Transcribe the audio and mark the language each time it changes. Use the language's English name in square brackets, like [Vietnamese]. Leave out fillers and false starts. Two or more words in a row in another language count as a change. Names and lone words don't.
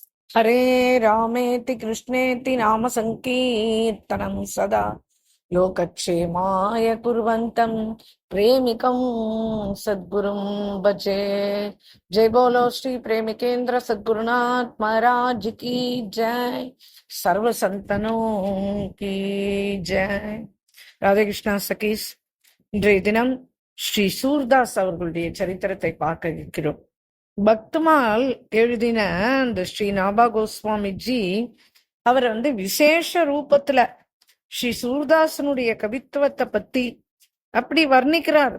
[Sanskrit] हरे रामेति कृष्णेति नाम संकीर्तनं सदा लोकक्षेमाय कुर्वन्तं प्रेमिकं सद्गुरुं भजे। [Hindi] जय बोलो श्री प्रेमिकेंद्र सद्गुरुनाथ महाराज की जय। सर्व संतनों की जय। [Tamil] ராதே கிருஷ்ணா சகீஸ். இன்றைய தினம் ஸ்ரீ சூர்தாஸ் அவர்களுடைய சரித்திரத்தை பார்க்க இருக்கிறோம். பக்துமால் எழுதின அந்த ஸ்ரீ நாபா கோஸ்வாமிஜி அவரை விசேஷ ரூபத்துல ஸ்ரீ சூர்தாசனுடைய கவித்துவத்தை பத்தி அப்படி வர்ணிக்கிறார்.